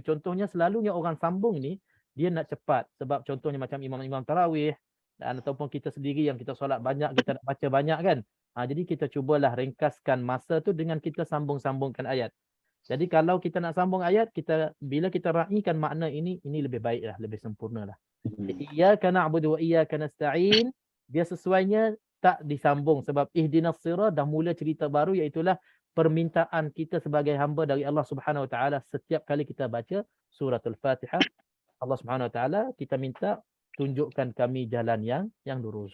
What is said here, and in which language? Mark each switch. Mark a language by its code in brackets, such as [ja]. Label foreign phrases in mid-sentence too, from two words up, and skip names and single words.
[ms] Contohnya selalunya orang sambung ni dia nak cepat. Sebab contohnya macam imam-imam tarawih dan ataupun kita sendiri yang kita solat banyak, kita nak baca banyak kan. Jadi kita cubalah ringkaskan masa tu dengan kita sambung-sambungkan ayat. Jadi kalau kita nak sambung ayat, bila kita raikan makna ini lebih baiklah, lebih sempurnalah. [ar] إياك نعبد وإياك نستعين, [ms] dia sesuainya tak disambung sebab [ar] اهدنا الصراط [ms] dah mula cerita baru, iaitulah permintaan kita sebagai hamba dari [ar] الله سبحانه وتعالى [ms] setiap kali kita baca suratul Fatihah. [ar] الله سبحانه وتعالى [ms] kita minta tunjukkan kami jalan yang lurus.